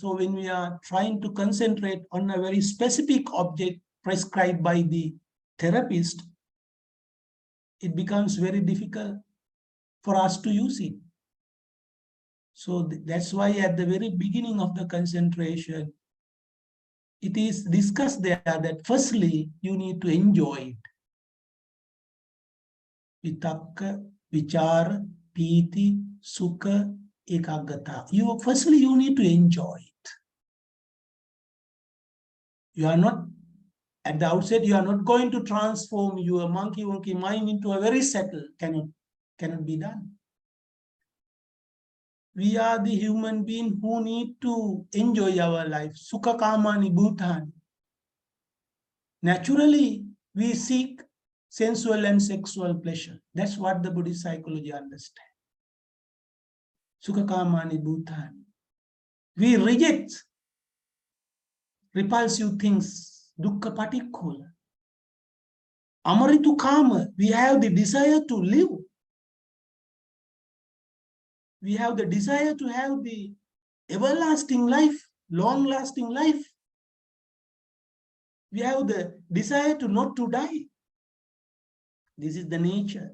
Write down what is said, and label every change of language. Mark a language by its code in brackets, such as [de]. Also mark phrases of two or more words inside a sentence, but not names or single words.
[en] So when we are trying to concentrate on a very specific object prescribed by the therapist, it becomes very difficult for us to use it. So that's why at the very beginning of the concentration, it is discussed there that firstly, you need to enjoy it. [pi] Vitakka, vichara, piti, sukha, ekagata. [en] Firstly, you need to enjoy it. You are not, at the outset, you are not going to transform your monkey mind into a very settled, cannot be done. We are the human being who need to enjoy our life. [pi] Sukha kamani bhutani. [en] Naturally, we seek sensual and sexual pleasure. That's what the Buddhist psychology understands. [pi] Sukha kamani bhutani. [en] We reject repulsive things. [pi] Dukkha patikkhula. Amaritu kama. [en] We have the desire to live. We have the desire to have the everlasting life, long-lasting life. We have the desire to not to die. This is the nature.